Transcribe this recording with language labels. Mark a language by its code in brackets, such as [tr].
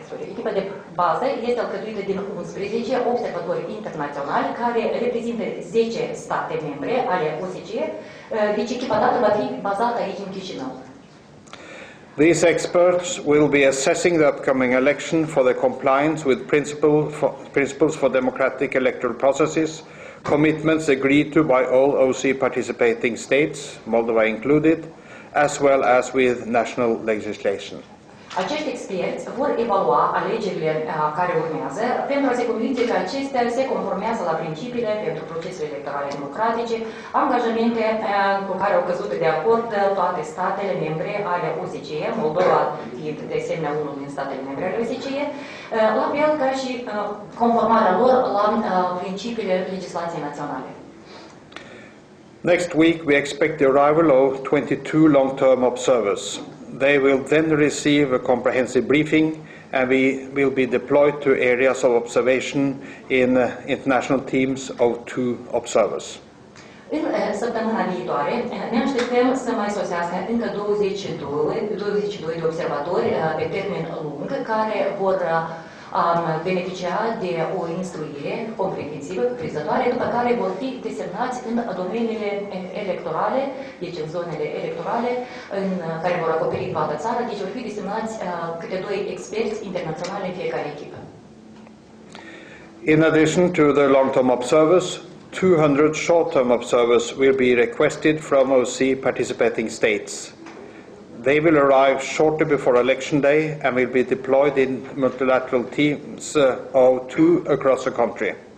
[ro] Echipa de bază este alcătuită din 11 observatori internaționali care reprezintă 10 state membre ale OSCE, deci echipa dată va fi bazată aici în Chișinău. [en] These experts will be assessing the upcoming election for the compliance with principles for democratic electoral processes, commitments agreed to by all OC participating states, Moldova included, as well as with national legislation. [ro] Acești experți vor evalua alegerile care urmează pentru a se convinge că acestea se conformează la principiile pentru procesele electorale democratice, angajamente cu care au căzut de acord toate statele membre ale OSCE, Moldova fiind de asemenea unul din statele membre ale OSCE, la fel ca și conformarea lor la principiile legislației naționale. [en] Next week we expect the arrival of 22 long-term observers. They will then receive a comprehensive briefing and we will be deployed to areas of observation in international teams of 2 observers. [ro] În săptămâna viitoare ne așteptăm să mai sosească încă 22 de observatori pe termen lung care vor beneficia de o instruire comprehensivă, cuprinzătoare, după care vor fi desemnați în domeniile electorale, deci în zonele electorale, în care vor acoperi toată țara, deci vor fi desemnați câte 2 experți internaționali în fiecare echipă. [en] In addition to the long-term observers, 200 short-term observers will be requested from OC participating states. They will arrive shortly before election day and will be deployed in multilateral teams of 2 across the country.